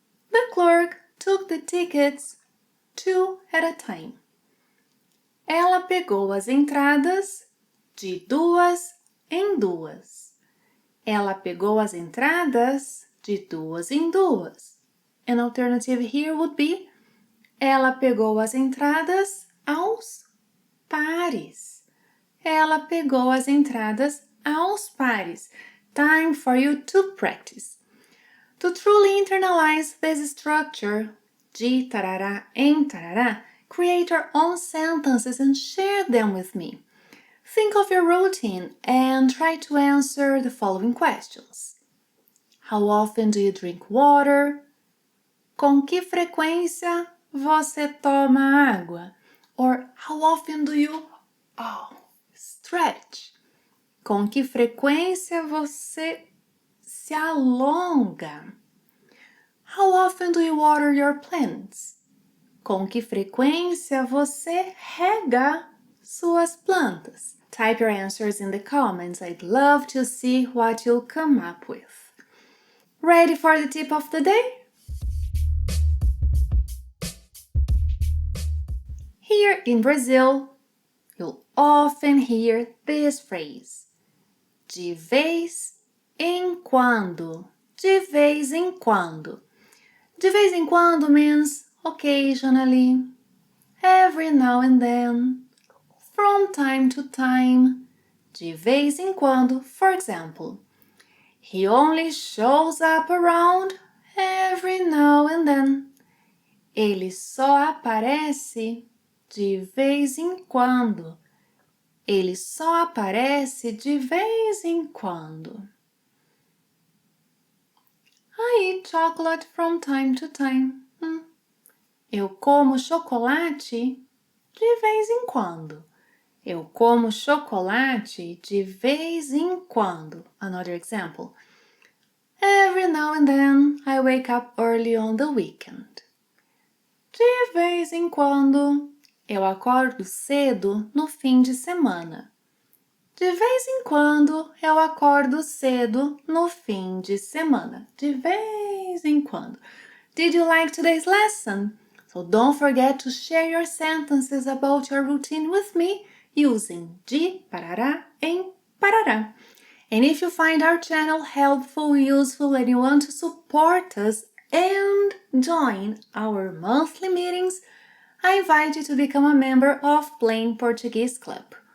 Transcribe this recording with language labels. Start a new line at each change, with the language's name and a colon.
English: The clerk took the tickets 2 at a time.
Portuguese: Ela pegou as entradas de 2 em 2. Ela pegou as entradas de 2 em 2.
English: An alternative here would be
Portuguese: ela pegou as entradas aos pares. Ela pegou as entradas aos pares.
English: Time for you to practice. To truly internalize this structure,
Portuguese: de tarará em tarará,
English: create your own sentences and share them with me. Think of your routine and try to answer the following questions. How often do you drink water?
Portuguese: Com que frequência você toma água?
English: Or how often do you stretch?
Portuguese: Com que frequência você se alonga?
English: How often do you water your plants?
Portuguese: Com que frequência você rega suas plantas?
English: Type your answers in the comments. I'd love to see what you'll come up with. Ready for the tip of the day? Here in Brazil, you'll often hear this phrase.
Portuguese: De vez em quando. De vez em quando.
English: De vez em quando means occasionally, every now and then, from time to time. De vez em quando, for example, he only shows up around every now and then.
Portuguese: Ele só aparece de vez em quando. Ele só aparece de vez em quando.
English: I eat chocolate from time to time.
Portuguese: Eu como chocolate de vez em quando. Eu como chocolate de vez em quando.
English: Another example. Every now and then I wake up early on the weekend.
Portuguese: De vez em quando eu acordo cedo no fim de semana. De vez em quando eu acordo cedo no fim de semana. De vez em quando.
English: Did you like today's lesson? So don't forget to share your sentences about your routine with me using
Portuguese: de, parará, em, parará.
English: And if you find our channel helpful, useful, and you want to support us and join our monthly meetings, I invite you to become a member of Plain Portuguese Club.